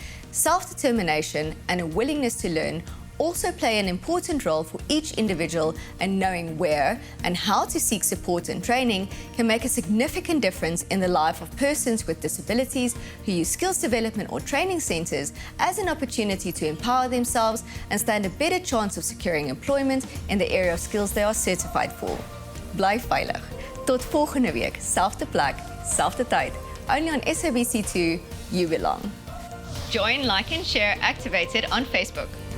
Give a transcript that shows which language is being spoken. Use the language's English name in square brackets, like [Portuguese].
[English] Self-determination and a willingness to learn also play an important role for each individual, and knowing where and how to seek support and training can make a significant difference in the life of persons with disabilities who use skills development or training centres as an opportunity to empower themselves and stand a better chance of securing employment in the area of skills they are certified for. [Afrikaans] Bly veilig. Tot volgende week, selfde plek, selfde tyd. [English] Only on SABC2, you belong. Join, like and share Activated on Facebook.